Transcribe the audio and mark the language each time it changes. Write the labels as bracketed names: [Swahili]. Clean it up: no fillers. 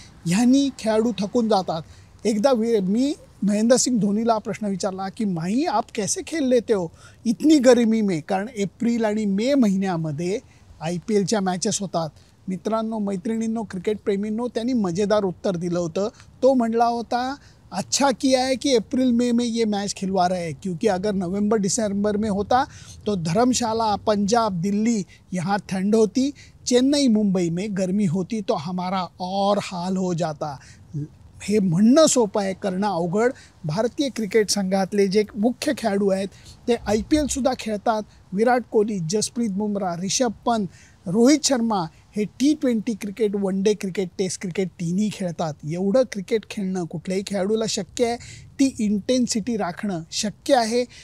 [Marathi] ह्यांनी खेळाडू थकून जातात। एकदा मी महेंद्र सिंग धोनीला प्रश्न विचारला की [Hindi] माही आप कैसे खेल लेते हो इतनी गर्मी में, [Marathi] कारण एप्रिल आणि मे महिन्यामध्ये IPLच्या मॅचेस होतात। मित्रांनो, मैत्रिणींनो, क्रिकेट प्रेमींनो, त्यांनी मजेदार उत्तर दिलं होतं। तो म्हणला होता, [Hindi] अच्छा किया है कि अप्रैल मई में ये मैच खिलवा रहे हैं, क्योंकि अगर नवंबर दिसंबर में होता तो धर्मशाला, पंजाब, दिल्ली यहाँ ठंड होती, चेन्नई, मुंबई में गर्मी होती, तो हमारा और हाल हो जाता। [Marathi] हे म्हणणं सोपं आहे, करणं अवघड। भारतीय क्रिकेट संघातले जे मुख्य खेळाडू आहेत ते IPLसुद्धा खेळतात। विराट कोहली, जसप्रीत बुमराह, रिषभ पंत, रोहित शर्मा हे T20 cricket, one day cricket, taste cricket तिन्ही खेळतात। एवढं क्रिकेट खेळणं कुठल्याही खेळाडूला शक्य आहे, ती इंटेन्सिटी राखणं शक्य आहे।